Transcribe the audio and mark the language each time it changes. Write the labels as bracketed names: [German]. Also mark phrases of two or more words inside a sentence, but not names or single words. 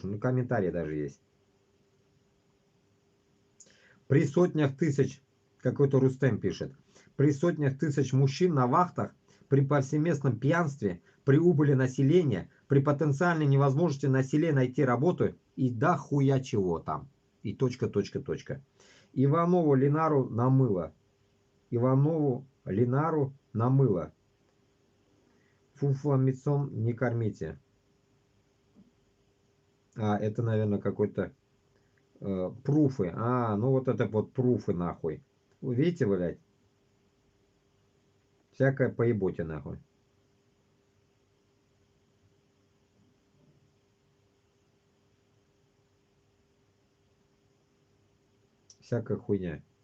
[Russian] Ну, комментарии даже есть. При сотнях тысяч, какой-то Рустем пишет, при сотнях тысяч мужчин на вахтах, при повсеместном пьянстве, при убыли населения, при потенциальной невозможности населения найти работу и да хуя чего там. И точка, точка, точка. Иванову Ленару намыло. Иванову Ленару намыло. Фуфломицом не кормите. А, это, наверное, какой-то пруфы. А, ну вот это вот пруфы, нахуй. Видите, блядь? Всякое поеботе, нахуй. Всякая хуйня.